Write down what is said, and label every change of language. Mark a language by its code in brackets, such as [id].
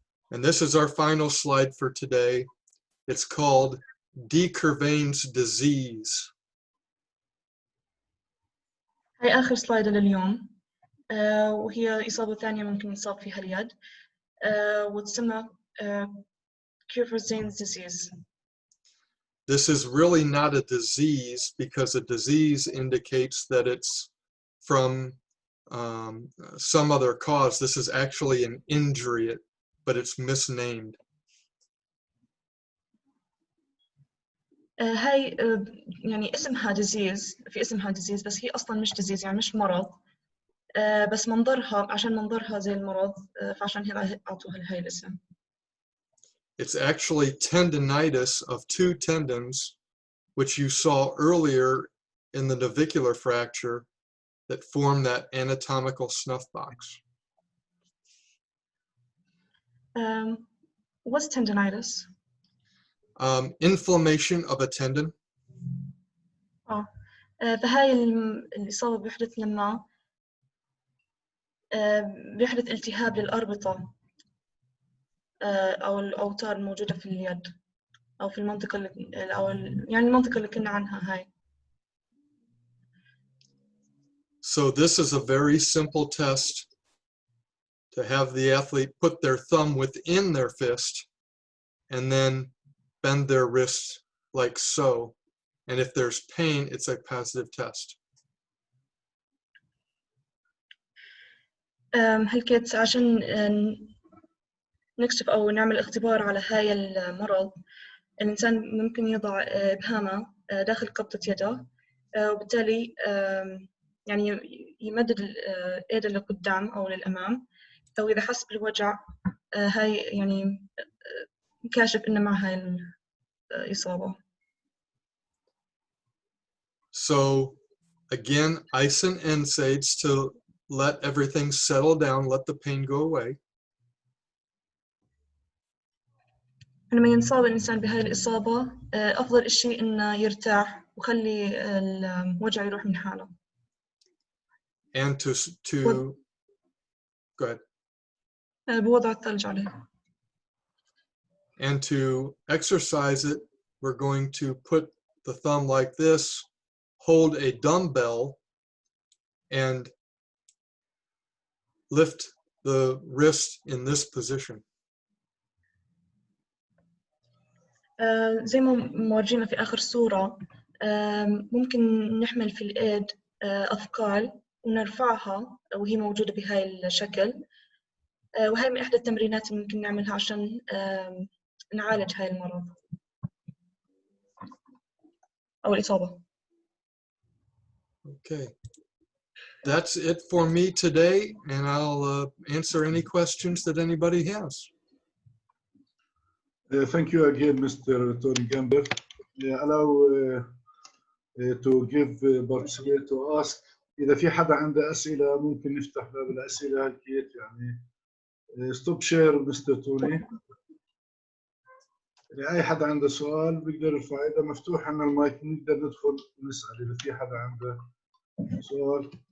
[en] And this is our final slide for today. It's called de Quervain's disease. [ar] هاي آخر سلايد لليوم وهي إصابة ثانية ممكن يصاب فيها اليد وتسمى Quervain's disease. [en] This is really not a disease because a disease indicates that it's from some other cause. This is actually an injury, but it's misnamed. هاي يعني اسمها disease في اسمها disease بس هي أصلاً مش disease يعني مش مرض بس منظرها عشان منظرها زي المرض فعشان هي أعطوها هاي الاسم. It's actually tendinitis of two tendons, which you saw earlier in the navicular fracture that form that anatomical snuff box. What's tendinitis? Inflammation of a tendon. [ar] فهاي الإصابة بيحدث لما بيحدث التهاب للأربطة أو الأوتار الموجودة في اليد أو في المنطقة يعني المنطقة اللي كنا عنها هاي. [en] So this is a very simple test to have the athlete put their thumb within their fist and then bend their wrist like so. And if there's pain, it's a positive test. [ar] هلكت عشان نكشف أو نعمل اختبار على هاي المرض الإنسان ممكن يضع إبهامه داخل قبضة يده وبالتالي يعني يمدد الإيد لقدام أو للأمام أو إذا حس بالوجع هاي يعني كاشف إنه مع هاي الإصابة. [en] So again, ice and NSAIDs to let everything settle down, let the pain go away. [ar] لما ينصاب الإنسان بهاي الإصابة أفضل إشي إنه يرتاح وخلي الوجع يروح من حاله. [en] And to go ahead. [ar] بوضع الثلج عليه. [en] And to exercise it, we're going to put the thumb like this, hold a dumbbell, and lift the wrist in this position. [ar] زي ما مورجينا في آخر صورة ممكن نحمل في الإيد أثقال ونرفعها وهي موجودة بهاي الشكل وهي من إحدى التمرينات اللي ممكن نعملها عشان نعالج هاي المرض أو الإصابة. [en] Okay, that's it for me today, and I'll answer any questions that anybody has. Thank you again, Mr. Tony Jambel. Allow to give participate to ask. [ar] إذا في حدا عنده أسئلة ممكن نفتح باب الأسئلة هالكيت يعني. [en] Stop share, Mr. Tony. [ar] أي حدا عنده سؤال بيقدر يرفع إذا مفتوح عنا المايك نقدر ندخل ونسأل إذا في حدا عنده سؤال.